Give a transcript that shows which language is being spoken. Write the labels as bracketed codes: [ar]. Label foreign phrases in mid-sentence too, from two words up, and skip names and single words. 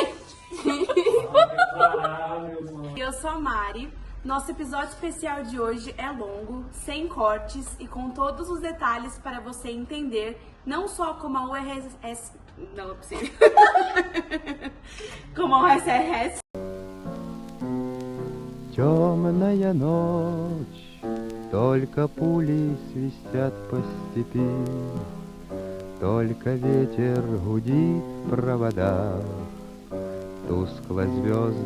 [pt] Eu sou a Mari. Nosso episódio especial de hoje é longo, sem cortes e com todos os detalhes para você entender não só como a URSS... Não é possível. Como a URSS... [ru] Темная ночь, только пули свистят по степи, только ветер гудит в проводах, тускло звезды.